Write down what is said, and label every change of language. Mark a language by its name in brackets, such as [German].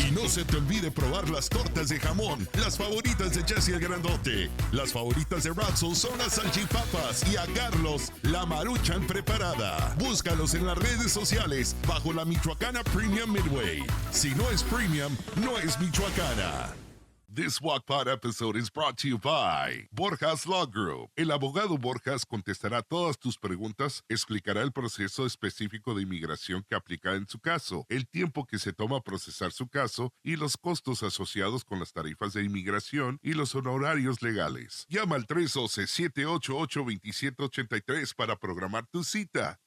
[Spanish] Y no se te olvide probar las tortas de jamón, las favoritas de Gessiel Grandote. Las favoritas de Rancho son las salchipapas y a Carlos la maruchan preparada. Búscalos en las redes sociales bajo la Michoacana Premium Midway. Si no es premium, no es Michoacana. [English] This GuacPod episode is brought to you by Borjas Law Group. [Spanish] El abogado Borjas contestará todas tus preguntas, explicará el proceso específico de inmigración que aplica en su caso, el tiempo que se toma procesar su caso y los costos asociados con las tarifas de inmigración y los honorarios legales. Llama al 312-788-2783 para programar tu cita.